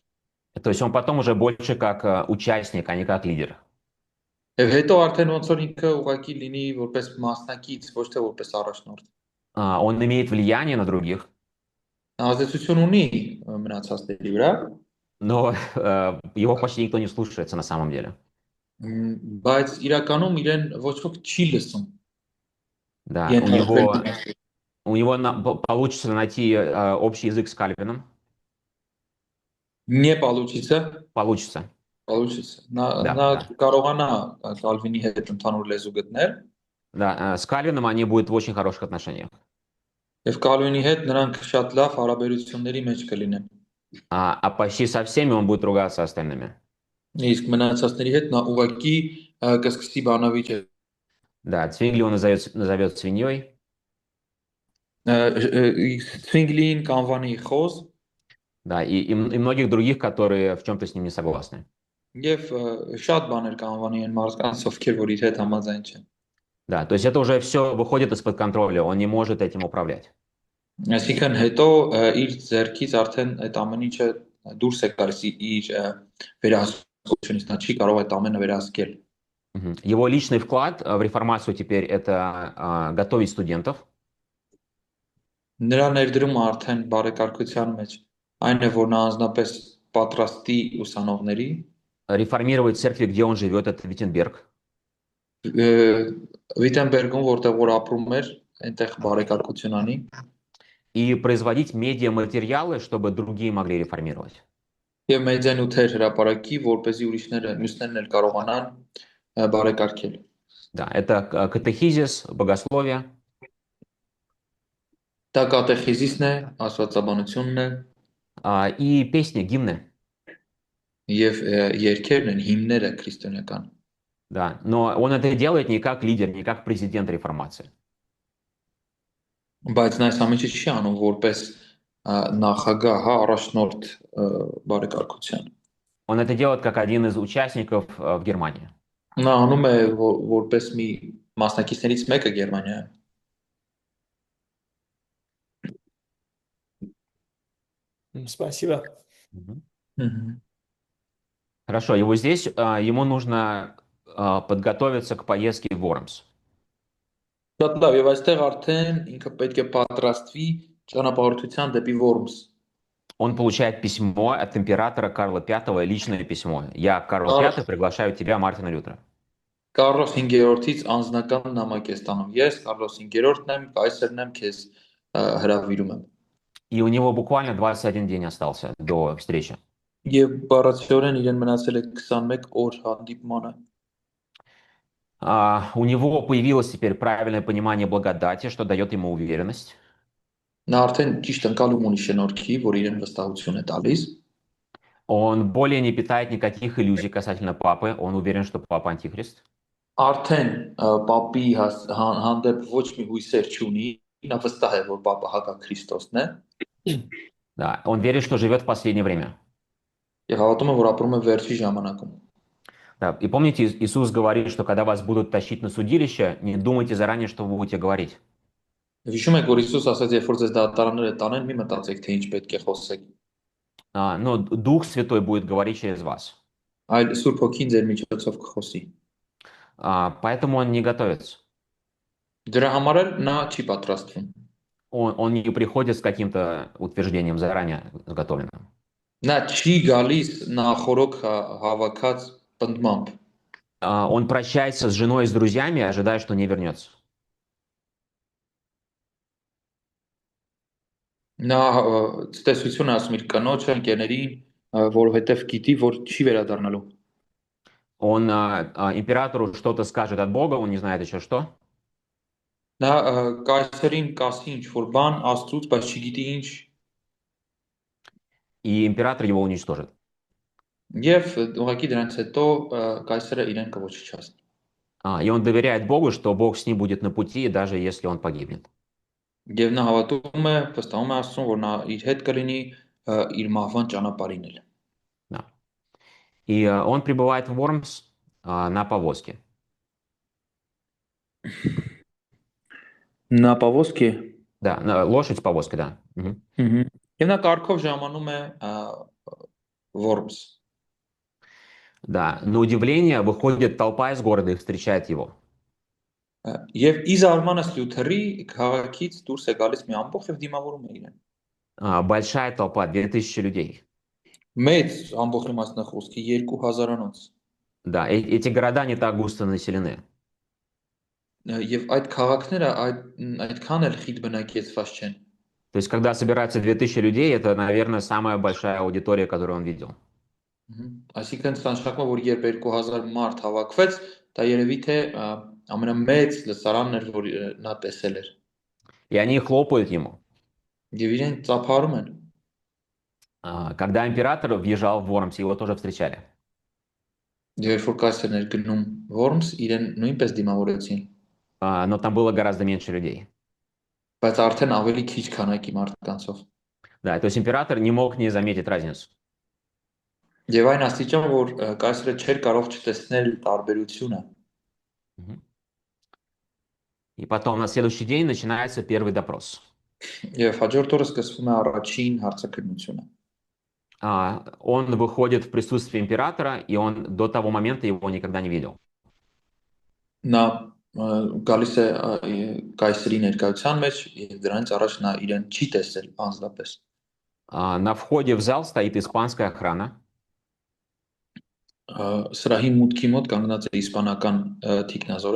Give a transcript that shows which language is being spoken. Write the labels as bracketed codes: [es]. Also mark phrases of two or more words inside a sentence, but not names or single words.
[ru] То есть он потом уже больше как участник, а не как лидер. [hy] Եվ հետո արդեն ոնց որ ինքը ուղղակի լինի որպես մասնակից, ոչ թե որպես առաջնորդ։ [ru] Он имеет влияние на других, [hy] Ազդեցություն ունի մնացածների վրա, [ru] но его почти никто не слушается на самом деле. [hy] բայց իրականում իրեն ոչ ոք չի лысում։ [ru] Да, у него получится найти общий язык с Кальвином. Не получится. Получится. Получится. [hy] Նա կարողանա Կալվինի հետ ընդհանուր լեզու գտնել։ [ru] Да, с Кальвином они будут в очень хороших отношениях. [hy] Եվ Կալվինի հետ նրանք շատ լավ հարաբերությունների մեջ կլինեն։ [ru] А почти со всеми он будет ругаться остальными. [hy] Իսկ մնացածների հետ նա ուղղակի կսկսի բանավիճ է։ [ru] Да, Цвингли он назовет свиньей. [hy] Ցվինգլին կանվանի խոզ։ [ru] Да, и многих других, которые в чем-то с ним не согласны. [hy] Եվ շատ բաներ կանվանի են մարդկանց, ովքեր որ իր հետ համաձայն չեն։ [ru] Да, то есть это уже все выходит из-под контроля, он не может этим управлять. [hy] Այսինքն հետո իր ձեռքից արդեն այդ ամեն ինչը դուրս է գալիս իր վերահսկությունից, նա չի կարող այդ ամենը վերահսկել։ [ru] Его личный вклад в реформацию теперь это готовить студентов. [hy] Նրա ներդրումը արդեն բարեկարգության մեջ այն է, որ նա անձնապես պատրաստի ուսանողների, [ru] Реформировать церкви, где он живет, это Виттенберг. [hy] Վիտենբերգում, որտեղ որ ապրում էր, այնտեղ բարեկարգություն անի, [ru] И производить медиаматериалы, чтобы другие могли реформировать. [hy] եւ մեդիանյութեր հրապարակի, որպեսզի մյուսներն էլ կարողանան բարեկարգել։ [ru] Да, это катехизис, богословие. [hy] Դա կատեխիզիսն է, աստվածաբանությունն է [ru] И песни, гимны. [hy] եւ երգերն են, հիմները քրիստոնեական։ [ru] Да, но он это делает не как лидер, не как президент реформации. [hy] Բայց նա այս ամենը չի անում որպես նախագահ, հա, առաջնորդ բարեկարգության։ [ru] Он это делает как один из участников в Германии. [hy] Նա անում է որպես մի մասնակիցներից մեկը Գերմանիայում։ [ru] Спасибо. Хорошо, и вот здесь ему нужно подготовиться к поездке в Вормс. [hy] Շատ լավ, եւ այստեղ արդեն ինքը պետք է պատրաստվի ճանապարհորդության դեպի Worms։ [ru] Он получает письмо от императора Карла V, личное письмо. Я, Карл V, приглашаю тебя, Мартина Лютера. [hy] Կարլոս 5-րդից անձնական նամակ է ստանում։ Ես Կարլոս 5-րդն եմ, կայսերն եմ, քեզ հրավիրում եմ։ [ru] И у него буквально 21 день остался до встречи. [hy] Եվ բառացիորեն իրեն մնացել է 21 օր հանդիպմանը։ [ru] У него появилось теперь правильное понимание благодати, что дает ему уверенность. [hy] Նա արդեն ճիշտ ընկալում ունի շնորհքի, որ իրեն վստահություն է տալիս։ [ru] Он более не питает никаких иллюзий касательно папы. Он уверен, что папа антихрист. [hy] Արդեն պապի հանդեպ ոչ մի հույսեր չունի, նա վստահ է, որ պապը հակաքրիստոսն է։ [ru] Да, он верит, что живет в последнее время. [hy] Եվ հավատում է, որ ապրում է վերջի ժամանակում։ [ru] Да, и помните, Иисус говорит, что когда вас будут тащить на судилище, не думайте заранее, что вы будете говорить. [hy] Հիշում եք, որ Հիսուս ասաց, երբ որ ձեզ դատարանները տանեն, մի մտածեք, թե ինչ պետք է խոսեք։ [ru] Но Дух Святой будет говорить через вас. [hy] Այլ Սուրբ Հոգին ձեր միջոցով կխոսի։ [ru] Поэтому он не готовится. [hy] Դրա համար էլ նա չի պատրաստվում։ [ru] Он не приходит с каким-то утверждением заранее заготовленным. [hy] Նա չի գալիս նախորոք հավաքած պնդմամբ։ [ru] Он прощается с женой и с друзьями, ожидая, что не вернется. [hy] Նա ցտեսություն ասում իր կնոջը, ընկերներին, որովհետև գիտի, որ չի վերադառնալու։ [ru] Он императору что-то скажет от Бога, он не знает еще что. [hy] Նա կայսերին կասի ինչ-որ բան Աստծուց, բայց չգիտի ինչ, [ru] И император его уничтожит. [hy] եւ ուղղակի դրանից հետո կայսերը իրեն կոչչացնի։ [ru] И он доверяет Богу, что Бог с ним будет на пути, даже если он погибнет. [hy] Եվ նա հավատում է, վստահում է Աստծուն, որ նա իր հետ կլինի իր մահվան ճանապարհին էլ։ [ru] Да. И он прибывает в Вормс на повозке. [hy] Նա повозки։ [ru] Да, лошадь с повозкой, да. [hy] Եվ նա կառքով ժամանում է Worms։ [ru] Да, на удивление выходит толпа из города и встречает его. [hy] Եվ ի զարմանս Լյութերի քաղաքից դուրս է галիս մի ամբողջ եւ դիմավորում է իրեն։ [ru] Большая толпа, 2000 людей. [hy] Մեծ ամբողջ իմաստն է խոսքի 2000-անոց։ [ru] Да, эти города не так густо населены. [hy] Եվ այդ քաղաքները այդքան էլ խիտ բնակեցված չեն։ [ru] То есть, когда собирается 2000 людей, это, наверное, самая большая аудитория, которую он видел. [hy] Այսինքն նշանակում է, որ երբ 2000 մարդ հավաքվեց, դա երևի թե ամենամեծ լսարանն էր, որ նա տեսել էր։ [ru] И они хлопают ему. [hy] Եվ իրեն ծափարում են։ [ru] Когда император въезжал в Вормс, его тоже встречали. [hy] Երբ որ կայսերն էր գնում Worms, իրեն նույնպես դիմավորեցին։ [ru] Но там было гораздо меньше людей. [hy] Բայց արդեն ավելի քիչ քանակի մարդկանցով։ [ru] Да, то есть император не мог не заметить разницу. [hy] Եվ այն աստիճան, որ կայսրը չէր կարող չտեսնել տարբերությունը։ [ru] И потом на следующий день начинается первый допрос. [hy] Եվ հաջորդ օրը սկսվում է առաջին հարցաքննությունը։ [ru] Он выходит в присутствие императора, и он до того момента его никогда не видел. [hy] Նա գալիս է կայսրի ներկայության մեջ եւ դրանից առաջ նա իրեն չի տեսել անձնապես։ [ru] На входе в зал стоит испанская охрана, [hy] Սրահի մուտքի մոտ կանգնած է իսպանական թիկնազորը